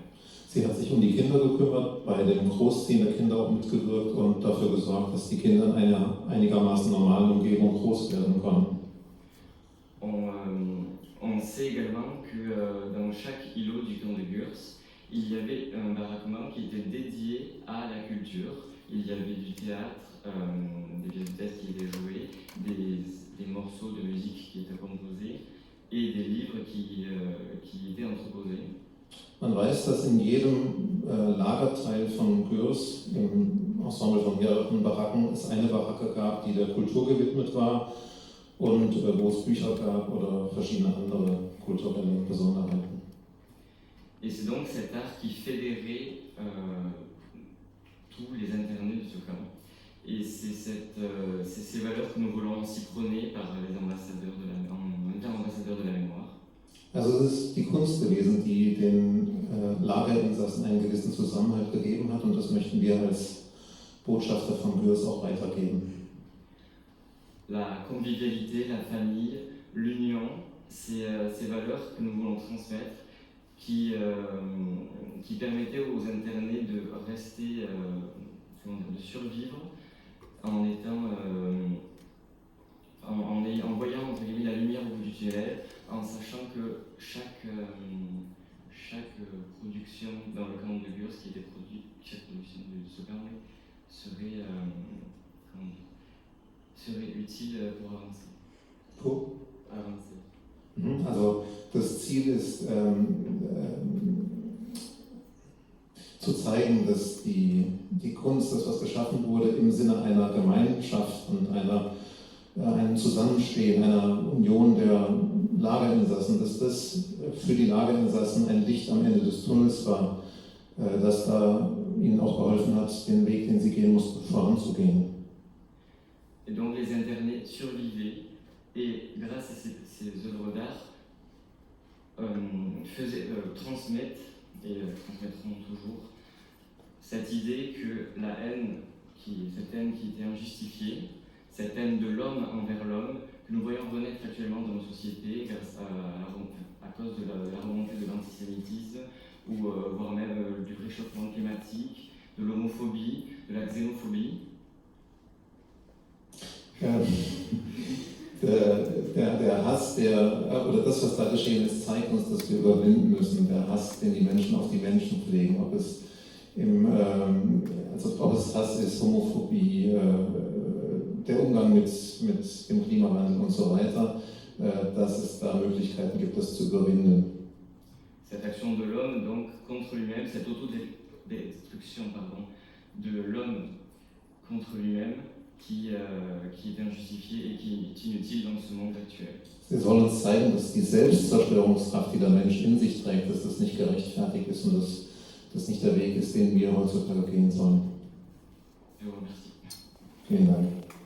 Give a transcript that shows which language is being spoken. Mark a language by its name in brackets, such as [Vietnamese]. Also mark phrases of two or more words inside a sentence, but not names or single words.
[German] Sie hat sich um die Kinder gekümmert, bei dem Großziehen der Kinder auch mitgewirkt und dafür gesorgt, dass die Kinder in einer einigermaßen normalen Umgebung groß werden konnten. [French] On sait également que dans chaque îlot du camp de Gurs, il y avait un baraquement qui était dédié à la culture. Il y avait du théâtre, des pièces de théâtre qui étaient jouées, des morceaux de musique qui étaient composés et des livres qui étaient entreposés. [German] Man weiß, dass in jedem Lagerteil von Gurs, im Ensemble von mehreren Baracken, es eine Baracke gab, die der Kultur gewidmet war und wo es Bücher gab oder verschiedene andere kulturelle Besonderheiten. [French] Et c'est donc cet art qui fédérait tous les internés de ce camp. Et c'est ces valeurs que nous voulons aussi prôner par les ambassadeurs en tant qu'ambassadeurs de la mémoire. [German] Also es ist die Kunst gewesen, die den Lagerinsassen einen gewissen Zusammenhalt gegeben hat und das möchten wir als Botschafter von Gurs auch weitergeben. [French] La convivialité, la famille, l'union, ces valeurs que nous voulons transmettre qui permettaient aux internés de rester, de survivre en voyant entre guillemets la lumière au bout du tunnel, en sachant que chaque production dans le camp de Gurs qui était produite, chaque production de ce camp serait utile pour avancer. Pour Avancer. [German] Also das Ziel ist zu zeigen, dass die Kunst, das was geschaffen wurde, im Sinne einer Gemeinschaft und einem Zusammenstehen, einer Union der Lagerinsassen, dass das für die Lagerinsassen ein Licht am Ende des Tunnels war, das da ihnen auch geholfen hat, den Weg, den sie gehen mussten, voranzugehen. [French] Et donc les internés survivaient et grâce à ces œuvres d'art transmettent, et transmettront toujours, cette idée que la haine, cette haine qui était injustifiée, cette haine de l'homme envers l'homme, que nous voyons renaître actuellement dans nos sociétés à cause de la remontée de l'antisémitisme, ou voire même du réchauffement climatique, de l'homophobie, de la xénophobie. [German] Der Hass, oder das, was da geschehen ist, zeigt uns, dass wir überwinden müssen. Der Hass, den die Menschen auf die Menschen pflegen, ob es Hass ist, Homophobie, der Umgang mit dem Klimawandel und so weiter, dass es da Möglichkeiten gibt, das zu überwinden. [French] Cette action de l'homme donc contre lui-même, cette autodestruction de l'homme contre lui-même qui est injustifiée et qui est inutile dans ce monde actuel. [German] Sie soll uns zeigen, dass die Selbstzerstörungskraft, die der Mensch in sich trägt, dass das nicht gerechtfertigt ist und dass das nicht der Weg ist, den wir heutzutage gehen sollen. [French] Je vous remercie. [German] Vielen Dank.